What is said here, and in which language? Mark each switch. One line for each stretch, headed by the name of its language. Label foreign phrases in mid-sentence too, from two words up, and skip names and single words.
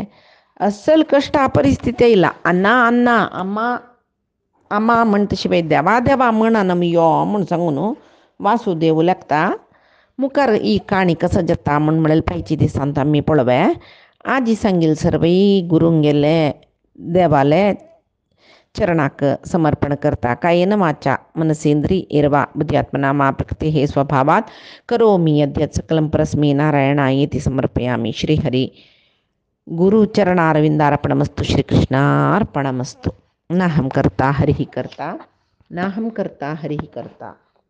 Konkani: अस्सल कश्ट परिस्थिती येयला अन्ना अम्मा म्हण तशी बाय देवा म्हणना यो म्हूण सांगून वासुदेव लेखता मुखार ही काणी कसो जाता म्हूण म्हळ्यार पायची दिसांत आमी पळोवया. आजी सांगील सर्वई गुरूंक गेले देवाले चरणाक समर्पण करता
Sanskrit: कायेन वाचा मनसेंद्री इरवा बुद्ध्यात्मना मा प्रकृती हे स्वभावात करोमि यद्यत् सकलं परस्मै नारायणायेति समर्पयामि. श्रीहरी गुरुचरणारविंदार्पणमस्तु. श्रीकृष्णार्पणमस्तु. नाहं कर्ता हरिः कर्ता नाहं कर्ता हरिः कर्ता.